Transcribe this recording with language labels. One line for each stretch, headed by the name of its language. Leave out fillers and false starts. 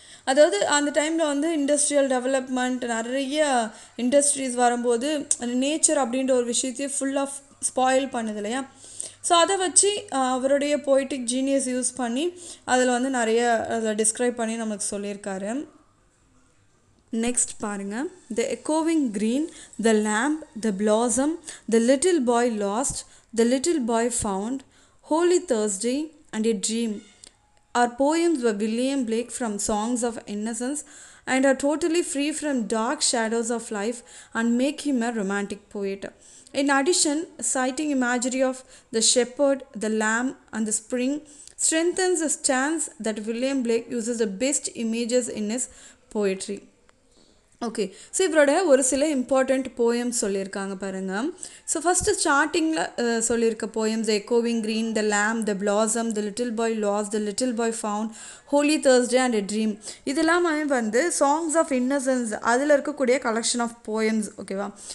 Tamil: அதாவது அந்த டைமில் வந்து இண்டஸ்ட்ரியல் டெவலப்மெண்ட், நிறைய இண்டஸ்ட்ரீஸ் வரும்போது நேச்சர் அப்படின்ற ஒரு விஷயத்தையும் ஃபுல்லாக ஸ்பாயில் பண்ணுது இல்லையா, ஸோ அதை வச்சு அவருடைய போய்டிக் ஜீனியஸ் யூஸ் பண்ணி அதில் வந்து நிறைய அதில் டிஸ்கிரைப் பண்ணி நமக்கு சொல்லியிருக்காரு.
English: next
Tamil: பாருங்கள்,
English: The எக்கோவிங் green, the lamb, the blossom, the little boy last, the little boy found, Holi Thursday and a dream are poems by William Blake from Songs of Innocence and are totally free from dark shadows of life and make him a romantic poet. In addition, citing imagery of the shepherd, the lamb and the spring strengthens the stance that William Blake uses the best images in his poetry. Okay.
Tamil: So இவரோட ஒரு சில important poems சொல்லியிருக்காங்க பாருங்க. So first ஸ்டார்டிங்கில் சொல்லியிருக்க poems எக்கோவிங் green, the லேம், the blossom, the little boy loss, the little boy found, Holi Thursday and a dream. இதெல்லாமே வந்து songs of innocence அதில் இருக்கக்கூடிய கலெக்ஷன் ஆஃப் போயம்ஸ். ஓகேவா?